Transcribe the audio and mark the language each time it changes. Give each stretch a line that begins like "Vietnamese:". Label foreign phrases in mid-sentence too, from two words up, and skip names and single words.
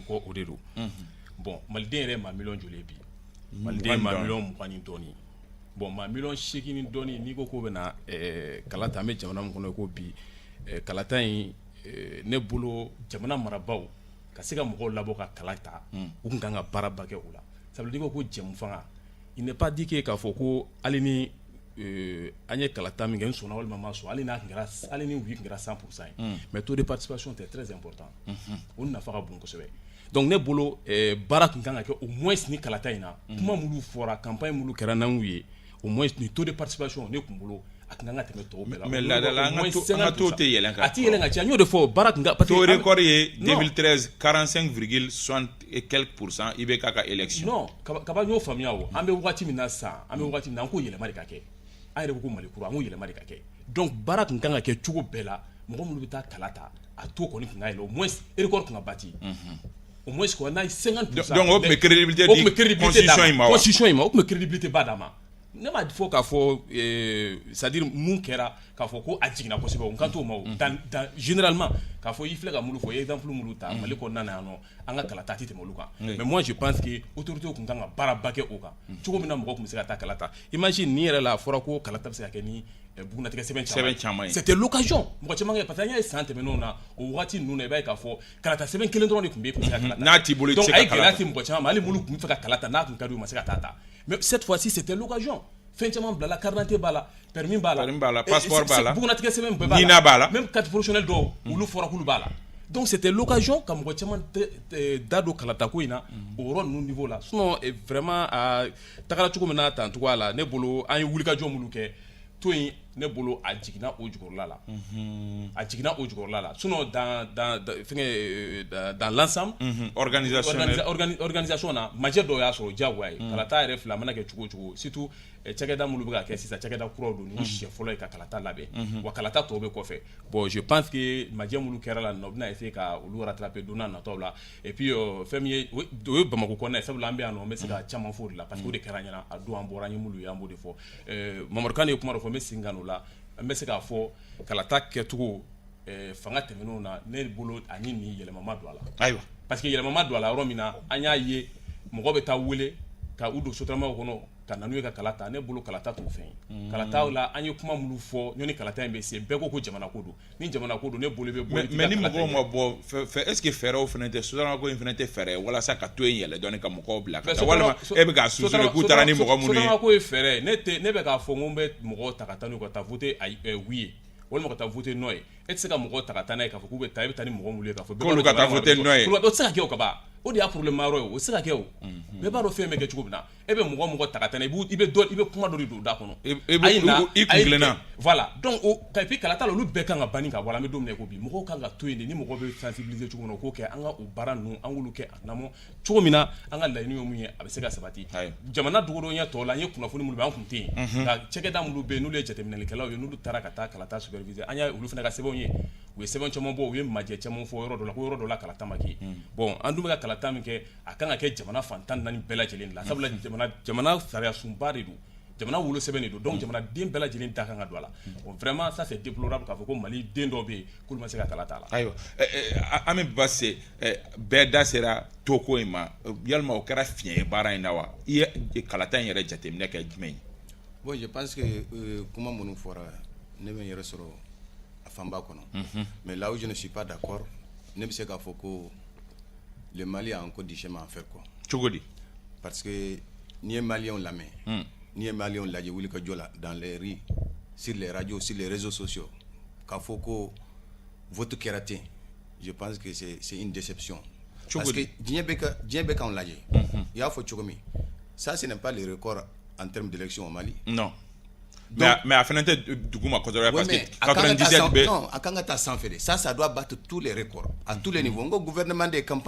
Bambara: kɔ o de don bon maliden yɛrɛ maa 1,000,000 joli bi maliden maa 20,000 ni dɔɔni bon maa 8,000,000 ni dɔɔni n'i ko k'o bɛna kala ta an bɛ jamana min kɔnɔ ko bi kalata in ne bolo jamana marabaaw ka se ka mɔgɔw labɔ ka kala ta u kun kan ka baaraba kɛ o la
French: ça veut dire
Bambara: ko jɛmu fanga
French: il n'est pas dit que
Bambara: k'a fɔ ko hali ni an ye kalata min kɛ n sɔnna walima ma sɔn hali ni wuyi kun kɛra 100% ye
French: mais taux de participation était très important
Bambara: o nafa ka bon kosɛbɛ donc ne bolo baara kun kan ka kɛ
French: au moins
Bambara: ni kalata in na kuma minnu fɔra campagne minnu kɛra n'an ye
French: au moins
Bambara: ni
French: taux de participation
Bambara: ne kun bolo a kun kan ka tɛmɛ tɔw bɛɛ la mais ladala an ka taux tɛ yɛlɛn kan a tɛ yɛlɛn ka caya n y'o de fɔ baara kun kan
French: taux record
Bambara: ye 2013 45,60
French: et quelques
Bambara: % i bɛ k'a ka élection non kaba n y'o faamuya o an bɛ wagati min na sisan an bɛ wagati min na an k'o yɛlɛma de ka kɛ an yɛrɛ ko Mali kura an k'o yɛlɛma de ka kɛ donc baara kun kan ka kɛ cogo bɛɛ la mɔgɔ minnu bɛ taa kala ta a taux kɔni kun ka yɛlɛ
French: au moins
Bambara: record kun ka bati
French: au moins quoi
Bambara: n'a ye 50%. donc o tun bɛ crédibilité di constitution in ma wa constitution in ma o tun bɛ crédibilité ba d'a ma ne m'a fɔ k'a fɔ c'est-à-dire mun kɛra k'a fɔ ko a jiginna kosɛbɛ o kan t'o ma o généralement k'a fɔ i filɛ ka minnu fɔ i ye exemple minnu ta Mali kɔnɔna na yan nɔ an ka kalata tɛ tɛmɛ olu kan
French: mais moi je pense que autorités
Bambara: kun kan ka baaraba kɛ o kan cogo min na mɔgɔ kun bɛ se ka taa kalata imagine ni yɛrɛ la a fɔra ko kalata bɛ se ka kɛ ni bugunatigɛ sɛbɛn caman ye
French: c'était l'occasion
Bambara: mɔgɔ caman kɛ parce que an y'a ye san tɛmɛnenw na o wagati ninnu na i b'a ye k'a fɔ kalata sɛbɛn kelen dɔrɔn de kun bɛ kun se ka kalata n'a t'i bolo i tɛ se ka kalata donc a ye gɛlɛya se mɔgɔ caman ma hali minnu kun bɛ fɛ ka kalata n'a kun ka di u ma se ka taa ta
French: mais cette fois-ci c'était l'occasion
Bambara: fɛn caman bila la
French: carte d'identité
Bambara: b'a la permis b'a la passeport b'a la bugunatigɛ sɛbɛn bɛɛ b'a la
French: même carte professionnelle
Bambara: dɔw olu fɔra k'olu b'a la donc
French: c'était l'occasion
Bambara: ka mɔgɔ caman da don kalata ko in na o yɔrɔ ninnu niveau la
French: sinon vraiment
Bambara: a tagara cogo min na tan cogoya la ne bolo an ye wulikajɔ minnu kɛ to in ne bolo a jiginna o jukɔrɔla la
French: sinon dans l'ensemble
Bambara: organisation na majɛ dɔw y'a sɔrɔ diyagoya ye kalata yɛrɛ fila a mana kɛ cogo o cogo surtout cakɛda minnu bɛ ka kɛ sisan cakɛda kuraw don ni siɲɛ fɔlɔ ye ka kalata labɛn wa kalata tɔw bɛ kɔfɛ
French: bon je pense que
Bambara: majɛ minnu kɛra la u bɛna essayer ka olu rattraper don n'a nataw la
French: et puis
Bambara: fɛn min ye o ye Bamakɔ kɔnɔna ye sabula an bɛ yan nɔ n bɛ se ka caman fɔ o de la parce que o de kɛra ɲɛna a don an bɔra an ye minnu ye an b'o de fɔ Mamadu Kane ye kuma dɔ fɔ n bɛ segin ka n'o la an bɛ se k'a fɔ kalata kɛcogo fanga tɛmɛnenw na ne bolo ani nin yɛlɛma ma don a la ayiwa parce que yɛlɛma ma don a la yɔrɔ min na an y'a ye mɔgɔ bɛ taa wele ka u don sotaramaw kɔnɔ ka na n'u ye ka kalata ne bolo kalata t'o fɛn ye kalataw la an ye kuma minnu fɔ ɲɔni kalata in bɛ se bɛɛ ko ko jamana ko don ni jamana ko don ne bolo bɛ bɔ mais ni mɔgɔw ma bɔ
French: est ce que
Bambara: fɛɛrɛw fana tɛ sotaramako in fana tɛ fɛɛrɛ walasa ka to in yɛlɛ dɔɔni ka mɔgɔw bila ka taa walima e bɛ k'a susurrer k'u taara ni mɔgɔ minnu ye sotaramako ye fɛɛrɛ ne bɛ k'a fɔ n ko n bɛ mɔgɔw ta ka taa n'u ka taa voter oui ye walima ka taa voter n'o ye e tɛ se ka mɔgɔ ta ka taa n'a ye k'a fɔ k'u bɛ taa i bɛ taa ni mɔgɔ minnu ye k'a fɔ k'olu ka taa voter n'o ye o tɛ se ka kɛ o ka ban o de y'a problème yɔrɔ ye o tɛ se ka kɛ o bɛɛ b'a dɔn fɛn bɛ kɛ cogo min na e bɛ mɔgɔ ta ka taa n'a ye i bɛ kuma dɔ de don da kɔnɔ i kunkilenna
French: voilà donc et puis
Bambara: kalata la olu bɛɛ kan ka banni ka bɔ an bɛ don min na ko bi mɔgɔw kan ka to yen de ni mɔgɔ bɛ sensibiliser cogo min na o k'o kɛ an ka o baara ninnu an k'olu kɛ a lamɔ cogo min na an ka laɲini ye mun ye a bɛ se ka sabati jamana dogodɔnya tɔ la an ye kunnafoni minnu bɛ an kun tɛ yen nka cɛkɛda minnu bɛ yen n'olu ye jateminɛlikɛlaw ye n'olu taara ka taa kalata superviser an y'a olu fana ka sɛbɛnw ye u ye sɛbɛn caman bɔ u ye majɛ caman fɔ yɔrɔ dɔ la ko yɔrɔ dɔ la kalata ma kɛ bon an dun bɛ ka kalata min kɛ a kan ka kɛ jamana fantan naani bɛɛ lajɛlen la sabula jamana sariya sunba de don jamana wolo sɛbɛn de don donc jamana den bɛɛ lajɛlen da kan ka don a la
French: bon vraiment ça c'est déplorable
Bambara: k'a fɔ ko Mali den dɔw bɛ yen k'olu ma se ka kalata a la ayiwa an bɛ base bɛɛ da sera toko in ma yalima o kɛra fiɲɛ ye baara in na wa i ye kalata in yɛrɛ jateminɛ kɛ jumɛn ye
French: bon je pense que
Bambara: kuma minnu fɔra ne bɛ n yɛrɛ sɔrɔ a fanba kɔnɔ
French: mais là où je ne suis pas d'accord
Bambara: ne bɛ se k'a fɔ ko
French: le Mali a encore du chemin à faire quoi
Bambara: cogo di
French: parce que
Bambara: n'i ye maliyɛnw lamɛn n'i ye maliyɛnw lajɛ wuli ka jɔ la
French: dans les rues sur les radios sur les réseaux sociaux
Bambara: k'a fɔ ko vote kɛra ten
French: je pense que c'est une déception parce que
Bambara: diɲɛ bɛ k'anw lajɛ i y'a fɔ cogo min
French: ça ce n'est pas le record en termes d'élection au Mali non mais
Bambara: a fana tɛ dugu ma kosɛbɛ parce que 97 bɛ
French: non
Bambara: a kan ka taa sanfɛ de
French: ça doit battre tous les records à tous les niveaux
Bambara: n ko
French: gouvernement de campagne